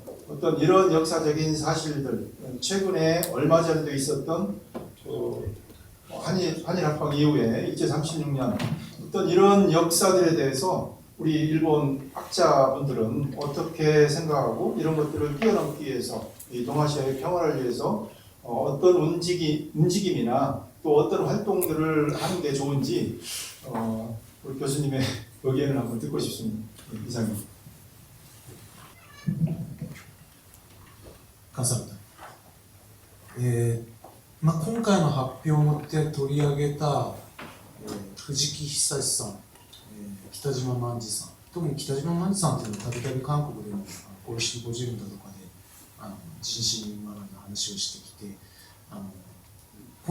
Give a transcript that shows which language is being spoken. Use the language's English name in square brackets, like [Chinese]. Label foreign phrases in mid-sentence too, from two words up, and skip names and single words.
[Korean] 어떤 이런 역사적인 사실들, 최근에 얼마 전에도 있었던 한일 합방 이후에 1936년 어떤 이런 역사들에 대해서 우리 일본 학자분들은 어떻게 생각하고 이런 것들을 뛰어넘기 위해서 이 동아시아의 평화를 위해서 어떤 움직임이나 또 어떤 활동들을 하는 게 좋은지 우리 교수님의 의견을 한번 듣고 싶습니다. 이상입니다. 감사합니다. [Japanese] 今回の発表で取り上げた、藤木久さん、北島万次さん、特に北島万次さんというのはたびたび韓国でもこういうシンポジウムだとかで人身マナーの話をしてきて、